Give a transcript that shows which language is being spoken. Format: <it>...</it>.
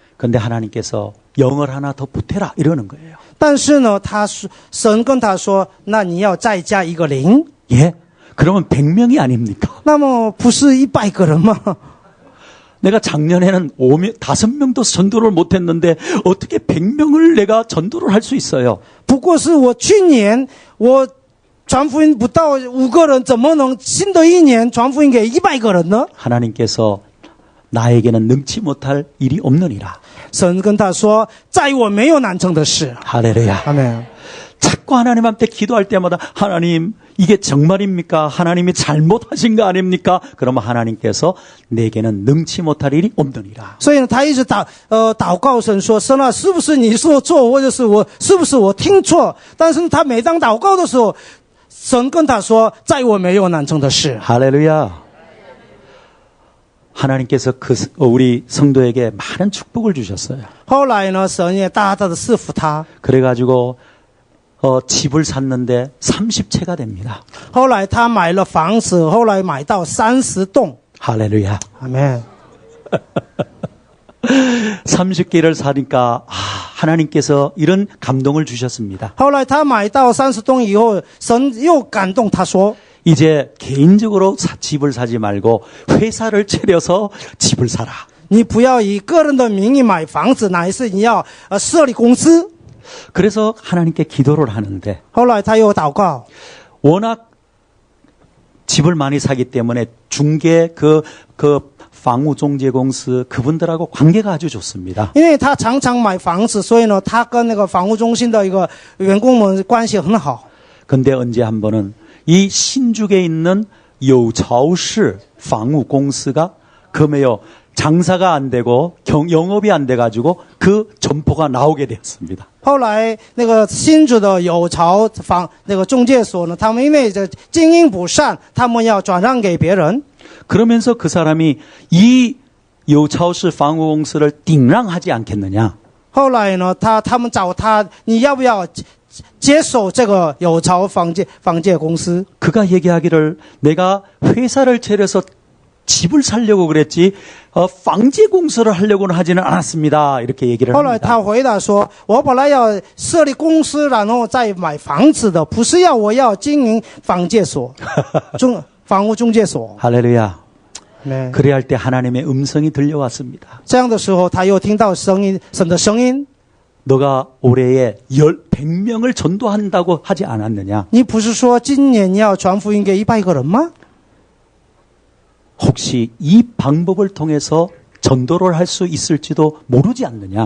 <ko>근데 하나님께서 영을 하나 더 보태라 이러는 거예요.</ko> <zh>但是呢，神跟他说，那你要再加一个0，</zh> <ko>예? 그러면 100명이 아닙니까?</ko> <zh>那么不是100个人吗？</zh> <ko>내가 작년에는 5명도 전도를 못했는데 어떻게 100명을 내가 전도를 할 수 있어요?</ko> <zh>不过是我去年我传福音不到5个人，怎么能新的一年传福音给100个人呢？</zh> <ko>하나님께서 나에게는 능치 못할 일이 없느니라.</ko> <zh>神跟他说，在我没有难成的事。</zh> <ko>할렐루야.</ko> <zh>阿门。</zh> <ko>자꾸 하나님한테 기도할 때마다 하나님 이게 정말입니까? 하나님이 잘못하신 거 아닙니까? 그러면 하나님께서 내게는 능치 못할 일이 없느니라.</ko> <zh>所以呢，他一直祷告神说，神啊，是不是你说错，或者是是不是我听错？但是他每当祷告的时候，神跟他说，在我没有难成的事。</zh> <ko>할렐루야. 하나님께서 우리 성도에게 많은 축복을 주셨어요.</ko> <zh>后来呢，神也大大的赐福他。</zh> <ko>그래가지고 집을 샀는데 30채가 됩니다.</ko> <zh>后来他买了房子，后来买到30栋。</zh> <ko>할렐루야.</ko> <zh>阿门。</zh> <ko>30개를 사니까 하나님께서 이런 감동을 주셨습니다.</ko> <zh>后来他买到30栋以后，神又感动他说，</zh> <ko>이제 개인적으로 집을 사지 말고 회사를 차려서 집을 사라.</ko> <zh>你不要以个人的名义买房子，乃是你要设立公司。</zh> <ko>그래서 하나님께 기도를 하는데</ko> <zh>后来他又祷告，</zh> <ko>워낙 집을 많이 사기 때문에 중개</ko> <zh>房屋中介公司</zh> <ko>그분들하고 관계가 아주 좋습니다.</ko> <zh>因为他常常买房子，所以呢，他跟那个房屋中心的一个员工们关系很好。</zh> <ko>근데 언제 한 번은 이 신죽에 있는 여우차오시</ko> <zh>房屋公司</zh> <ko>가 금에요 장사가 안 되고 영업이 안 돼가지고 그 점포가 나오게 되었습니다.</ko> <zh>后来那个新竹的有巢房那个中介所呢，他们因为这经营不善，他们要转让给别人。</zh> <ko>그러면서 그 사람이 이 여우차오시</ko> <zh>房屋公司</zh> <ko>를</ko> <zh>顶让</zh> <ko>하지 않겠느냐?</ko> <zh>后来呢，他们找他，你要不要接手这个有巢房介公司？</zh> <ko>그가 얘기하기를 내가 회사를 차려서 집을 살려고 그랬지 방제공사를 하려고는 하지는 않았습니다. 이렇게 얘기를</ko> <zh>后来</zh> <ko>합니다.</ko> <zh>他回答说：“我本来要设立公司，然后再买房子的，不是我要经营房介所、房屋中介所。</zh> <ko>할렐루야. 네. 그래야 할 때 하나님의 음성이 들려왔습니다.</ko> <zh>这样的时候，他又听到神的声音。</zh> <ko>너가 올해에 100명을 전도한다고 하지 않았느냐?</ko> <zh>你不是说今年你要传福音给100个人吗？</zh> <ko>혹시 이 방법을 통해서 전도를 할 수 있을지도 모르지 않느냐?</ko>